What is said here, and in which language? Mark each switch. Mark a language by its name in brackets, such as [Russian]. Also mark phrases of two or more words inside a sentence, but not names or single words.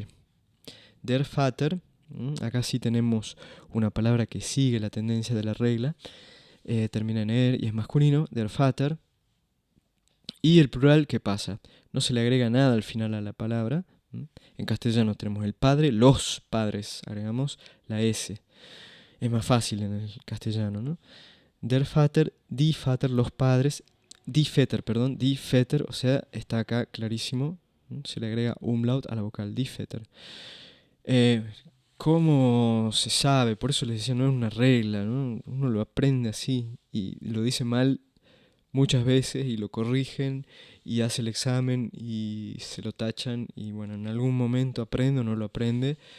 [German] Der Vater, [Spanish] acá sí tenemos una palabra que sigue la tendencia de la regla, termina en y es masculino, [German] der Vater. [Spanish] Y el plural, ¿qué pasa? No se le agrega nada al final a la palabra. En castellano tenemos el padre, los padres, agregamos la S. Es más fácil en el castellano, ¿no? [German] Der Vater, die Vater, [Spanish] los padres, [German] die Väter, perdón, die Väter, [Spanish] o sea, está acá clarísimo, se le agrega umlaut a la vocal, die Väter. ¿Cómo se sabe? Por eso les decía, no es una regla, ¿no? Uno lo aprende así y lo dice mal muchas veces y lo corrigen y hace el examen y se lo tachan y bueno, en algún momento aprende o no lo aprende.